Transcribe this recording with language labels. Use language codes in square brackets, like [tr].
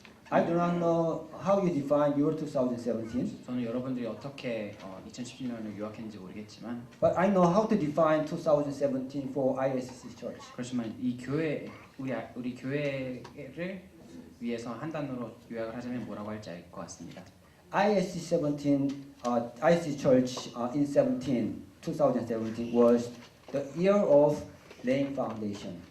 [en] I do not know how you define your 2017. [ko] 저는 여러분들이 어떻게 2017년을 요약했는지 모르겠지만, [en] But I know how to define 2017 for ISC Church. [ko] 그렇지만 이 교회 우리 교회를 위해서 한 단어로 요약을 하자면 뭐라고 할지 알 것 같습니다. [en] ISC Church in 2017 was the year of laying foundation.